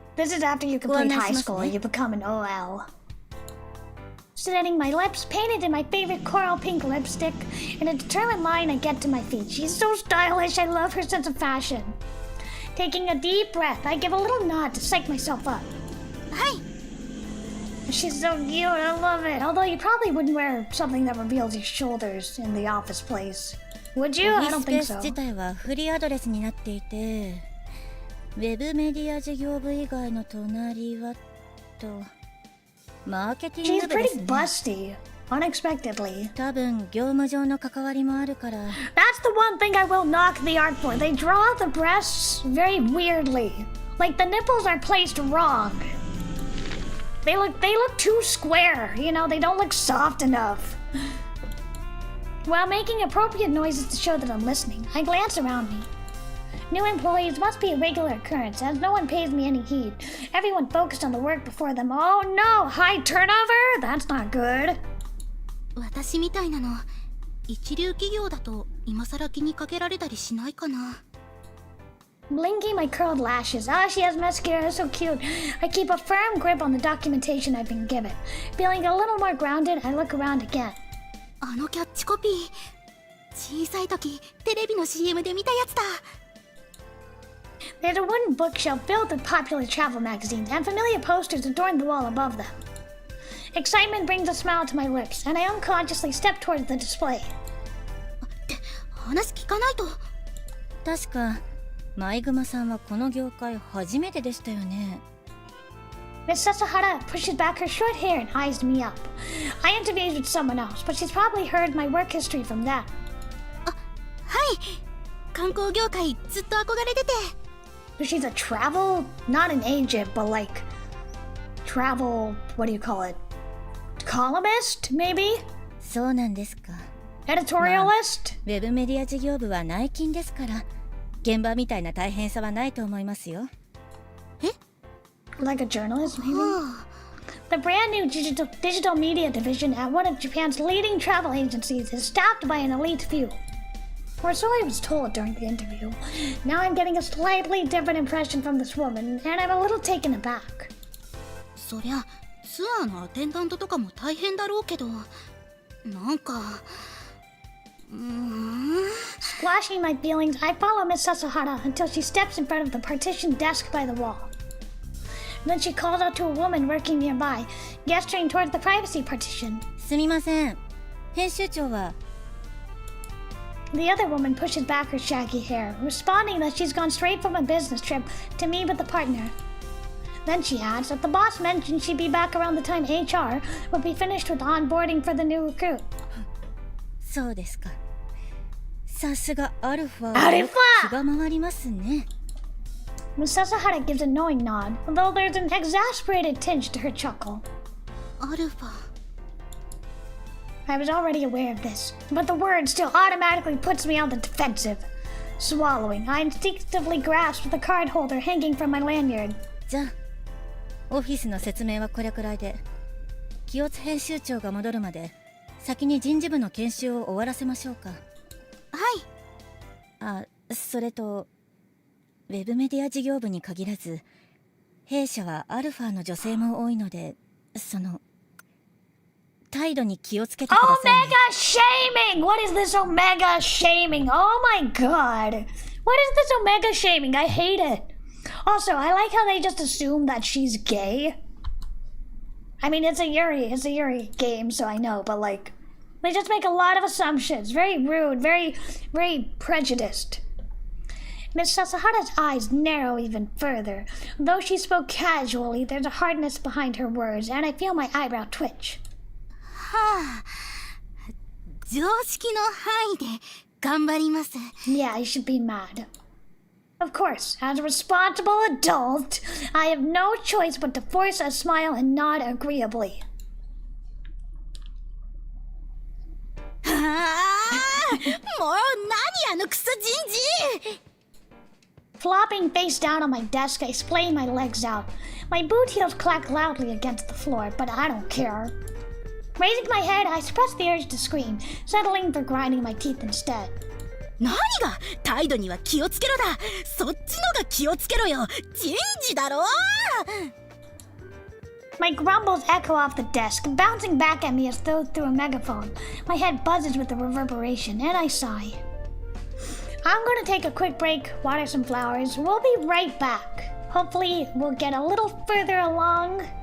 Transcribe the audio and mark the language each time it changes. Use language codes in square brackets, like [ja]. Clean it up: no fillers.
[en] This is after you complete high school and you become an OL. Setting my lips, painted in my favorite coral pink lipstick, in a determined line I get to my feet. She's so stylish, I love her sense of fashion. Taking a deep breath, I give a little nod to psych myself up. Hi! She's so cute, I love it. Although you probably wouldn't wear something that reveals your shoulders in the office place. Would you? I don't think so. [ja] 自体はフリーアドレスになっていて、ウェブメディア事業部以外の隣はと。 [en] She's pretty busty. unexpectedly. [ja] 多分業務上の関わりもあるから。 [en] That's the one thing I will knock the art for. They draw the breasts very weirdly. Like the nipples are placed wrong. They look too square, you know, they don't look soft enough. While making appropriate noises to show that I'm listening, I glance around me. New employees must be a regular occurrence, as no one pays me any heed. Everyone focused on the work before them. Oh no, high turnover? That's not good. [ja] 私みたいなの一流企業だと今更気にかけられたりしないかな。 [en] Blinking my curled lashes. Ah, she has mascara, so cute. I keep a firm grip on the documentation I've been given. Feeling a little more grounded, I look around again. [ja] あのキャッチコピー、小さい時テレビの CM で見たやつだ。 [en] There's a wooden bookshelf filled with popular travel magazines, and familiar posters adorn the wall above them. Excitement brings a smile to my lips, and I unconsciously step towards the display. [ja] って話聞かないと。確かマイグマさんはこの業界初めてでしたよね。 [en] Miss Sasahara pushes back her short hair and eyes me up. I interview with someone else, but she's probably heard my work history from that. [ja] あ、はい。観光業界ずっと憧れてて。 [en] She's a travel, not an agent, but like travel, what do you call it? Columnist, maybe? [ja] そうなんですか。 [en] Editorialist? [ja] ウェブメディア事業部は内勤ですから、現場みたいな大変さはないと思いますよ。え？ [en] Like a journalist, maybe? The brand new digital media division at one of Japan's leading travel agencies is staffed by an elite few. Or so I was told during the interview. Now I'm getting a slightly different impression from this woman, and I'm a little taken aback. [ja] そりゃツアーのアテンダントとかも大変だろうけど、なんか。 [en] Squashing my feelings, I follow Miss Sasahara until she steps in front of the partitioned desk by the wall. Then she calls out to a woman working nearby, gesturing towards the privacy partition. [ja] すみません。編集長は。 [en] The other woman pushes back her shaggy hair, responding that she's gone straight from a business trip to meet with a partner. Then she adds that the boss mentioned she'd be back around the time HR would be finished with onboarding for the new recruit. [ja] そうですか。さすがアルファ。アルファ！気が回りますね。 [en] Miss Sasahara gives a knowing nod, though there's an exasperated tinge to her chuckle. [ja] アルファ。 [en] I was already aware of this, but the word still automatically puts me on the defensive. Swallowing, I instinctively grasped the card holder hanging from my lanyard. [ja] じゃあ、オフィスの説明はこれくらいで、清津編集長が戻るまで先に人事部の研修を終わらせましょうか。はい。あ、それとウェブメディア事業部に限らず、弊社はアルファの女性も多いので、その態度に気をつけてくださいね。 [en] Omega shaming! What is this omega shaming? Oh my god! What is this omega shaming? I hate it. Also, I like how they just assume that she's gay. I mean, it's a Yuri game, so I know, but like, they just make a lot of assumptions. Very rude, very prejudiced. Miss Sasahara's eyes narrow even further. Though she spoke casually, there's a hardness behind her words, and I feel my eyebrow twitch. [ja] はあ、常識の範囲で頑張ります。 [en] Yeah, you should be mad. Of course, as a responsible adult, I have no choice but to force a smile and nod agreeably. [ja] はあ、もう何あのクソ人事。 [en] Flopping face down on my desk, I splay my legs out. My boot heels clack loudly against the floor, but I don't care. Raising my head, I suppress the urge to scream, settling for grinding my teeth instead. [ja] 何が態度には気をつけろだ。そっちのが気をつけろよ。人事だろ。 [en] My grumbles echo off the desk, bouncing back at me as though through a megaphone. My head buzzes with the reverberation, and I sigh. I'm gonna take a quick break, water some flowers. We'll be right back. Hopefully, we'll get a little further along.